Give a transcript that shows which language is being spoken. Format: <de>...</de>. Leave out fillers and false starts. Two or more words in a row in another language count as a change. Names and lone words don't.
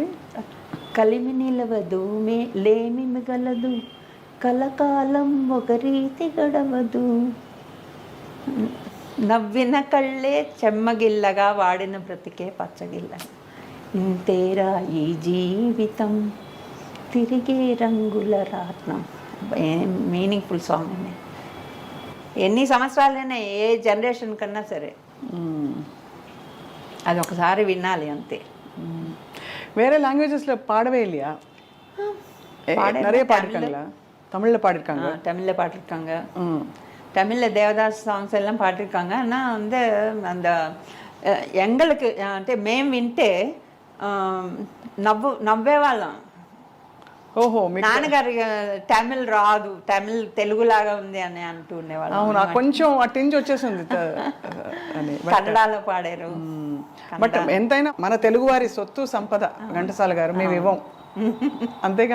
<te>కలిమి నిలవదు లేమి మిగలదు, కలకాలం ఒక రీతి గడవదు, నవ్విన కళ్ళే చెమ్మగిల్లగా వాడిన బ్రతికే పచ్చగిల్ల, ఇంతేరా ఈ జీవితం తిరిగే రంగుల రాట్నం.</te> <en>meaningful song</en> <te>అండి. ఎన్ని సంవత్సరాలైనా ఏ జనరేషన్ కన్నా సరే అది ఒకసారి వినాలి అంతే.</te> <ta>வேற லாங்குவேஜஸ்ல பாடவே இல்லையா? நிறைய பாடிருக்காங்களா? தமிழ்ல பாடிருக்காங்க. தமிழ்ல பாடிருக்காங்க. தமிழ்ல தேவதாஸ் சாங்ஸ் எல்லாம் பாடிருக்காங்க. ஆனால் வந்து அந்த எங்களுக்கு</ta> <te>అంటే మేము వింటే నవ్వేవాళ్ళం. ఓహో, నాన్నగారి తమిళ్ రాదు, తమిళ్ తెలుగులాగా ఉంది అని అంటూ ఉండేవాళ్ళం. అవునా, కొంచెం అటెంజ్ వచ్చేసింది కన్నడలో పాడారు. బట్ ఎంతైనా మన తెలుగువారి సొత్తు సంపద ఘంటసాల గారు, మేము ఇవ్వం అంతేగా.</te>